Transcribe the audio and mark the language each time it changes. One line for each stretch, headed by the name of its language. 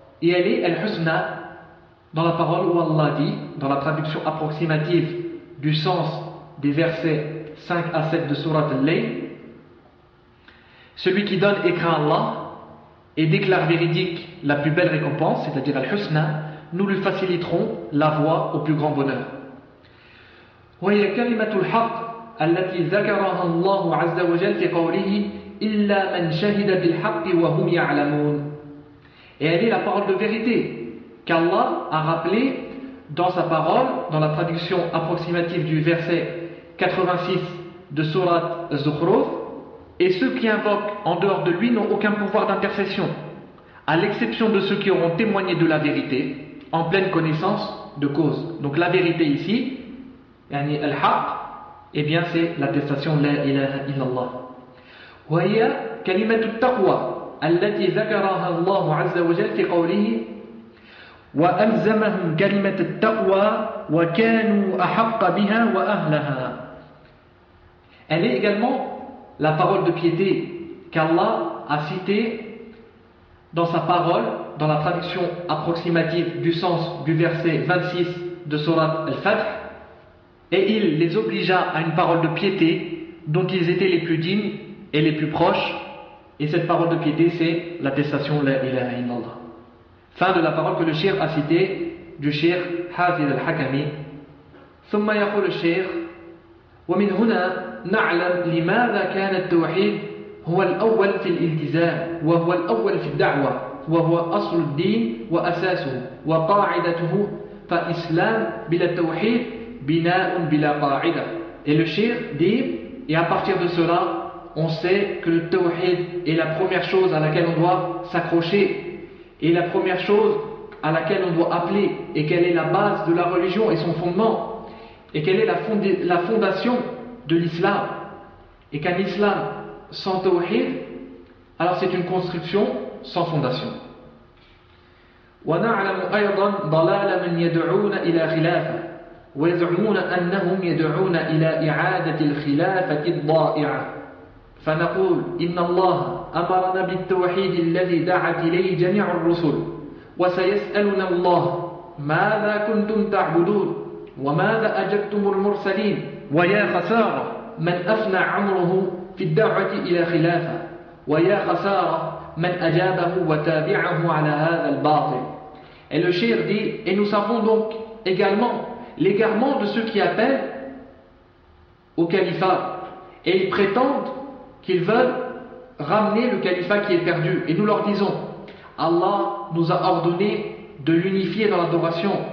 French: Et elle est Al-Husna, dans la parole où Allah dit, dans la traduction approximative du sens des versets 5 à 7 de Surat Al-Layl, celui qui donne et craint Allah et déclare véridique la plus belle récompense, c'est-à-dire Al-Husna, nous lui faciliterons la voie au plus grand bonheur.
Arabic: وهي كلمة الحق التي ذكرها الله عز وجل في قوله إلا من شهد بالحق وهم يعلمون.
French: Et elle est la parole de vérité qu'Allah a rappelée dans sa parole, dans la traduction approximative du verset 86 de Surat Zukhruf. Et ceux qui invoquent en dehors de lui n'ont aucun pouvoir d'intercession, à l'exception de ceux qui auront témoigné de la vérité en pleine connaissance de cause. Donc la vérité ici,
Arabic: يعني الحق,
French: eh bien c'est l'attestation
Arabic: لا إله إلا الله. وهي كلمة التقوى التي ذكرها الله عز وجل في قوله وألزمهم كلمة التقوى وكانوا أحق بها وأهلها.
French: Elle est également la parole de piété qu'Allah a citée dans sa parole, dans la traduction approximative du sens du verset 26 de Surat Al-Fath. Et il les obligea à une parole de piété dont ils étaient les plus dignes et les plus proches. Et cette parole de piété, c'est l'attestation
Arabic: La ilaha illallah.
French: Fin de la parole que le shir a citée du shir Hafid al-Hakami.
Arabic: ثم يقول الشيخ ومن هنا نعلم لماذا كان التوحيد هو الأول في الالتزام وهو الأول في الدعوة وهو أصل الدين وأساسه وقاعدته فإسلام بلا التوحيد بِنَاءٌ بِلَا قَاعِدَةٌ.
French: Et le shir dit, et à partir de cela, on sait que le tawhid est la première chose à laquelle on doit s'accrocher, et la première chose à laquelle on doit appeler, et quelle est la base de la religion et son fondement, et quelle est la fondation de l'islam. Et qu'un islam sans tawhid, alors c'est une construction sans fondation.
Arabic: وَنَعْلَمُ أَيْضًا ضَلَالَ مَنْ يَدْعُونَ إِلَى خِلَافَةٍ ويزعمون أنهم يدعون إلى إعادة الخلافة الضائعة فنقول إن الله أمرنا بالتوحيد الذي دعت إليه جميع الرسل وسيسألنا الله ماذا كنتم تعبدون وماذا أجبتم المرسلين ويا خسارة من أفنى عمره في الدعوة إلى خلافة ويا خسارة من أجابه وتابعه على هذا الباطل.
French: Et le shir dit, et nous savons donc également l'égarement de ceux qui appellent au califat et ils prétendent qu'ils veulent ramener le califat qui est perdu. Et nous leur disons, Allah nous a ordonné de l'unifier dans l'adoration.